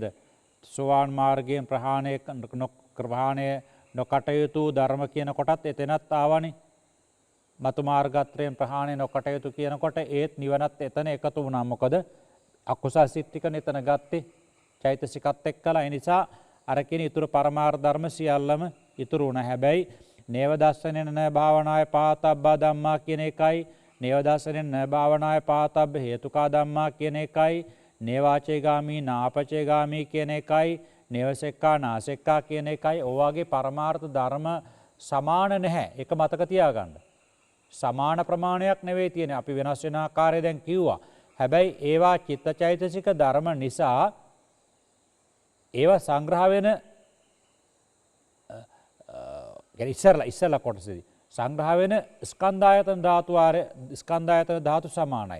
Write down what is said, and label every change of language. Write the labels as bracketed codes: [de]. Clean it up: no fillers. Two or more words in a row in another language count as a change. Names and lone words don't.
[si] සෝවාන් මාර්ගයෙන් ප්‍රහාණය නොකටයුතු ධර්ම කියන කොටත් එතනත් ආවනේ. මතු මාර්ගත්‍රයෙන් ප්‍රහාණය නොකටයුතු කියනකොට ඒත් නිවනත් එතන එකතු වුණා. මොකද අකුසල් සිත් ටික එතන ගත්තේ චෛතසිකත් එක්කලා. ඒ නිසා අර කියන ඊතුරු පරමාර්ථ ධර්ම සියල්ලම ඉතුරු වුණා. හැබැයි [pi] නේව දස්සනෙන න භාවනාය පාතබ්බා ධම්මා [si] කියන එකයි, [pi] නේව දස්සනෙන න භාවනාය පාතබ්බ හේතුකා ධම්මා [si] කියන එකයි, [pi] නේවාචේගාමී නාපචේගාමී [si] කියන එකයි, [pi] නේවසෙක්කා නාසෙක්කා [si] කියන එකයි. ඔයවාගේ පරමාර්ථ ධර්ම සමාන නැහැ. ඒක මතක තියාගන්න. සමාන ප්‍රමාණයක් නෙවෙයි තියෙන්නේ. අපි වෙනස් වෙන ආකාරය දැන් කිව්වා. හැබැයි ඒවා චිත්තචෛතසික ධර්ම නිසා ඒවා සංග්‍රහ වෙන ඉස්සරලා කොටසදී සංග්‍රහ වෙන ස්කන්ධායතන ධාතු සමානයි.